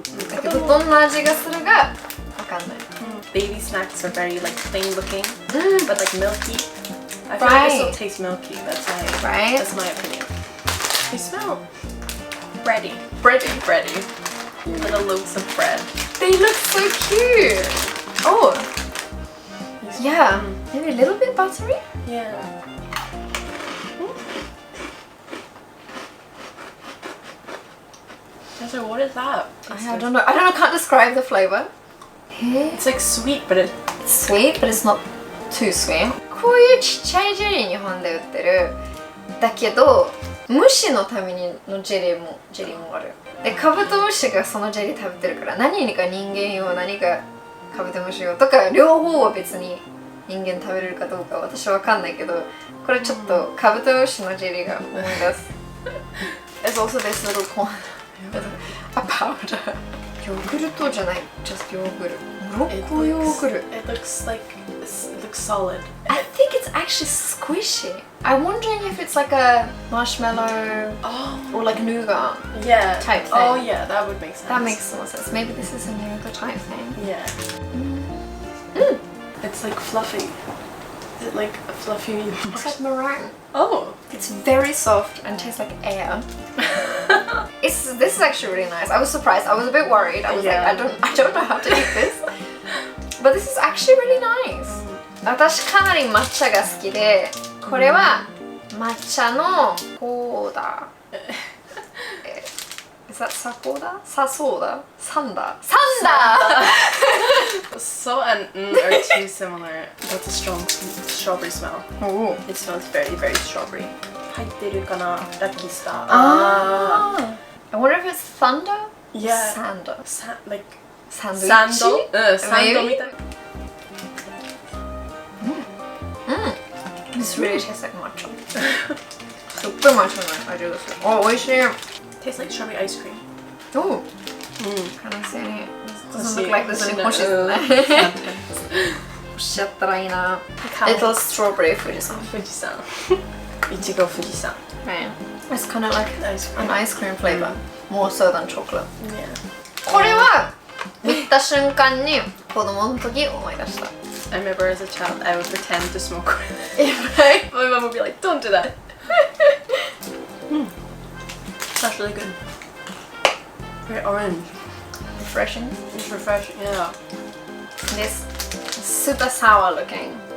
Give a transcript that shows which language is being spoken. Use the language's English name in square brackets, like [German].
[Japanese] Like どんな味がするがわかんない。 [English] Baby snacks are very like plain looking, but like milky. I feel like Right. this will taste milky. Right? That's my opinion. They smell bready. Bready. Little loaves of bread. They look so cute. Oh, yeah. Maybe a little bit buttery. Yeah. So what is that? I don't know. Can't describe the flavor. It's like sweet, but it. It's sweet, but it's not too sweet. [Japanese] こういうちっちゃいジェリー日本で売ってる。だけど、虫のためのジェリーもある。で、カブトムシがそのジェリー食べてるから、何か人間用、何かカブトムシ用とか、両方は別に人間食べれるかどうか私はわかんないけど、これちょっとカブトムシのジェリーが思い出す。 [English] There's also this little corn. A powder. [Japanese] ヨーグルトじゃない、just ヨーグル。モロッコヨーグル。 [English] It looks like it looks solid. I think it's actually squishy. I'm wondering if it's like a marshmallow Oh. or like nougat. Yeah. Type thing. Oh yeah, that would make sense. That makes more sense. Maybe this is a nougat type thing. Yeah. It's like fluffy. Is it like a fluffy? It's like meringue. Oh. It's very soft and tastes like air. This is actually really nice. I was surprised. I was a bit worried. I was Yeah. like, I don't know how to eat this. But this is actually really nice. [Japanese] 私かなり抹茶が好きで、これは抹茶のコーダ。 [English] Is that サコーダ？ [Japanese] サソーダ？サンダ？サンダ！ [English] So and are too similar. That's a strong strawberry smell. Oh. It smells very, very strawberry. [Japanese] 入ってるかな？ラッキースター。 [English] あI wonder if it's thunder? Yeah. Sando. Like Sandwich? sandal? Sandal Maybe? [Japanese] みたい。 [English] This really tastes like matcha. [Japanese] すっごい抹茶の味がする。あ、美味しい。 [English] Tastes like strawberry ice cream. [Japanese] おう。 Mm. 悲しいね。欲 [English] Doesn't [Japanese] しい [English] look like this in [Japanese] 欲しい Hoshi. 欲しちゃったらいいな。strawberry 富士山。富士山。いちご富士山。 [English] Right. It's kind of like Ice cream. an ice cream flavor. More so than chocolate. Yeah. [Japanese] これは見た瞬間に子供の時思い出した。 [English] I remember as a child, I would pretend to smoke with it. Right? My mom would be like, don't do that. That's really good. Very orange. Refreshing. It's refreshing, yeah. This super sour looking.